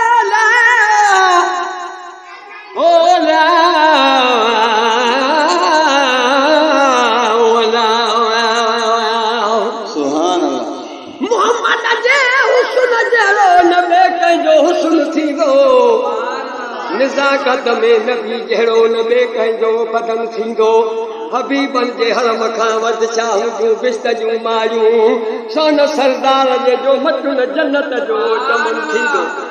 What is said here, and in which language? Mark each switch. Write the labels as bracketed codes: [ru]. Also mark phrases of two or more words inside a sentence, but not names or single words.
[ar] لا. او لا، او لا، او لا، او لا۔ سبحان الله۔ [sd] محمد جي حسن جهڙو نه ٻئي ڪنهن جو حسن ٿيندو۔ نزاڪت ۾ نبي جهڙو نه ٻئي ڪنهن جو بدن ٿيندو۔ حبيبن جي حرم کان وڌ ڇا هجون بشت جون مايون، سون سردار جي جو مٽن جنت جو چمن ٿيندو.